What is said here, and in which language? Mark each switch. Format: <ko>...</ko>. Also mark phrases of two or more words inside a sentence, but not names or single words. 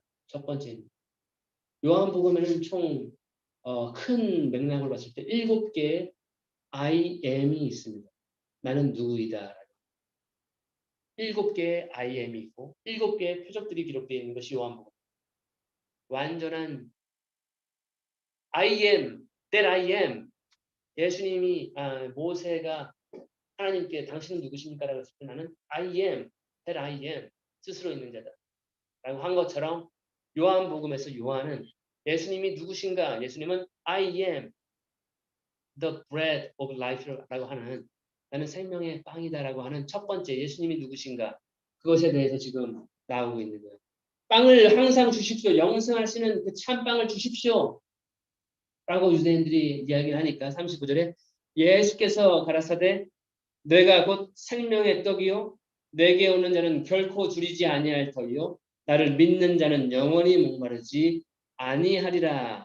<ko>첫 번째입니다. 요한복음에는 총 큰 맥락을 봤을 때 7개의</ko> <en>I am</en> <ko>이 있습니다. 나는 누구이다. 7개의</ko> <en>I am</en> <ko>이 있고 7개의 표적들이 기록되어 있는 것이 요한복음.</ko> <en>완전한 I am, that I am.</en> <ko>예수님이 모세가 하나님께 당신은 누구십니까? 라고 했을 때 나는</ko> <en>I am, that I am.</en> <ko>스스로 있는 자다. 라고 한 것처럼 요한복음에서 요한은 예수님이 누구신가? 예수님은</ko> <en>I am the bread of life</en> <ko>라고 하는 나는 생명의 빵이다라고 하는 첫 번째 예수님이 누구신가? 그것에 대해서 지금 나오고 있는 거예요. 빵을 항상 주십시오. 영생하시는 그 참빵을 주십시오. 라고 유대인들이 이야기를 하니까 39절에 예수께서 가라사대 내가 곧 생명의 떡이요 내게 오는 자는 결코 줄이지 아니할 터이요 나를 믿는 자는 영원히 목마르지 아니하리라.</ko>